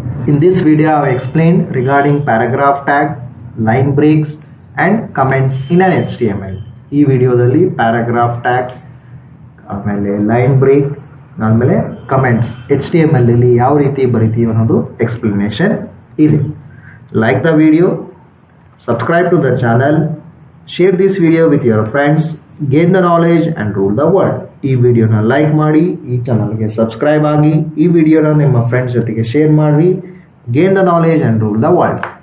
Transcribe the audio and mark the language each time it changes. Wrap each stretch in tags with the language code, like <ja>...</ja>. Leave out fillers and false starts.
<en>In this video, I have explained regarding paragraph tag, line breaks, and comments in an HTML.</en> <kn>ಈ ವಿಡಿಯೋದಲ್ಲಿ paragraph tags, ಆಮೇಲೆ line break, ಆಮೇಲೆ comments HTML ಅಲ್ಲಿ ಯಾವ ರೀತಿ ಬರೀತೀವಿ ಅನ್ನೋದು explanation ಇದೆ.</kn> <en>Like the video, subscribe to the channel, share this video with your friends, gain the knowledge and rule the world.</en> <kn>ಈ ವಿಡಿಯೋನ ಲೈಕ್ ಮಾಡಿ, ಈ ಚಾನಲ್ಗೆ ಸಬ್ಸ್ಕ್ರೈಬ್ ಆಗಿ, ಈ ವಿಡಿಯೋನ ನಿಮ್ಮ ಫ್ರೆಂಡ್ಸ್ ಜೊತೆಗೆ ಶೇರ್ ಮಾಡಿ.</kn> <en>Gain the knowledge and rule the world.</en>